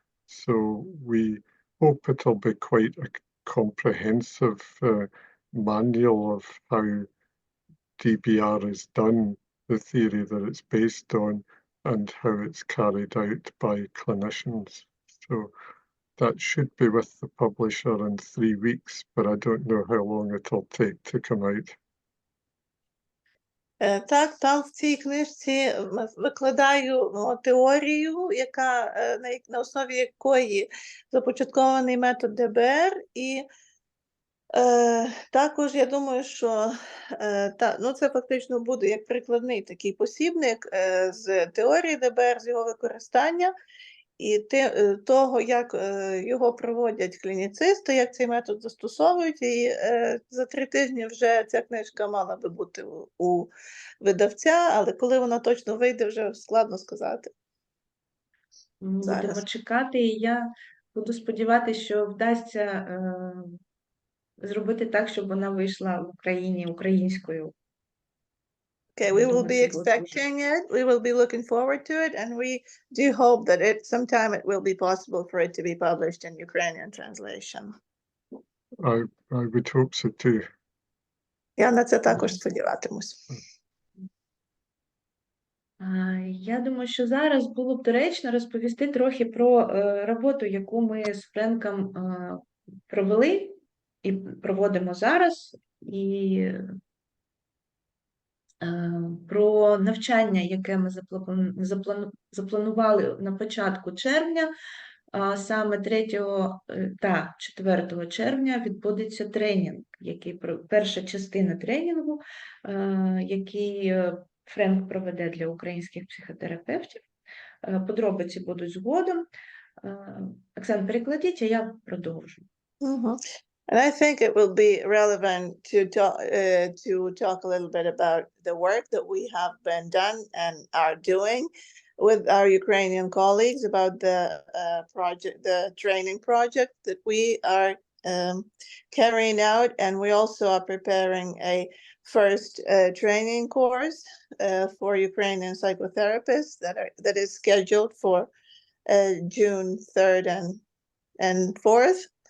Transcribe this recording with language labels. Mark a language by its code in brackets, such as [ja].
[en] So we hope it'll be quite a comprehensive manual of how DBR is done, the theory that it's based on, and how it's carried out by clinicians. So that should be with the publisher in 3 weeks, but I don't know how long it'll take to come out. [uk] Так, там в цій книжці викладаю теорію, на основі якої започаткований метод ДБР, і також я думаю, що це фактично буде як прикладний такий посібник з теорії ДБР, з його використання, і того, як його проводять клініцисти, як цей метод застосовують. І за 3 тижні вже ця книжка мала би бути у видавця, але коли вона точно вийде, вже складно сказати. Будемо чекати, і я буду сподіватися, що вдасться зробити так, щоб вона вийшла в Україні українською. [en] Okay, we will be expecting it. We will be looking forward to it, and we do hope that sometime it will be possible for it to be published in Ukrainian translation. I would hope so too. [uk] Я на це також сподіватимусь. Я думаю, що зараз було б доречно розповісти трохи про роботу, яку ми з Френком провели і проводимо зараз, і про навчання, яке ми запланували на початку червня, саме 3 та 4 червня відбудеться тренінг, перша частина тренінгу, який Френк проведе для українських психотерапевтів. Подробиці будуть згодом. Оксана, перекладіть, а я продовжу. [en] And I think it will be relevant to talk a little bit about the work that we have been done and are doing with our Ukrainian colleagues about the training project that we are carrying out, and we also are preparing a first training course for Ukrainian psychotherapists that is scheduled for June 3rd and 4th.